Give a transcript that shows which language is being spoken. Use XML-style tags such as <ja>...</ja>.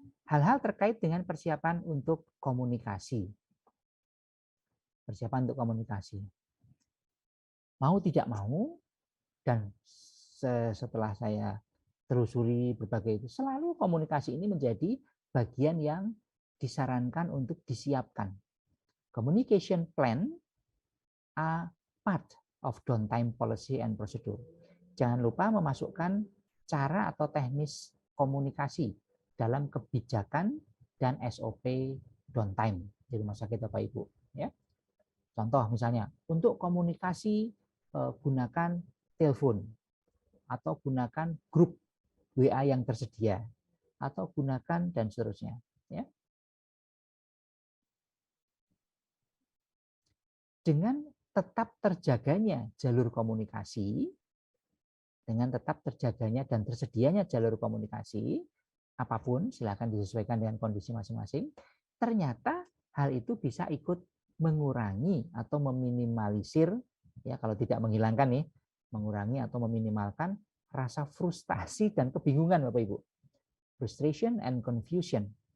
<id>Hal-hal terkait dengan persiapan untuk komunikasi. Persiapan untuk komunikasi. Mau tidak mau, dan setelah saya telusuri berbagai itu, selalu komunikasi ini menjadi bagian yang disarankan untuk disiapkan.</id> <en>Communication plan are part of downtime policy and procedure.</en> <id>Jangan lupa memasukkan cara atau teknis komunikasi dalam kebijakan dan SOP downtime di rumah sakit Bapak Ibu. Ya. Contoh misalnya, untuk komunikasi gunakan telepon atau gunakan grup WA yang tersedia atau gunakan dan seterusnya. Ya. Dengan tetap terjaganya jalur komunikasi, dengan tetap terjaganya dan tersedianya jalur komunikasi, apapun silakan disesuaikan dengan kondisi masing-masing, ternyata hal itu bisa ikut mengurangi atau meminimalisir, ya kalau tidak menghilangkan nih, mengurangi atau meminimalkan rasa frustasi dan kebingungan Bapak Ibu.</id> <en>Frustration and confusion.</en>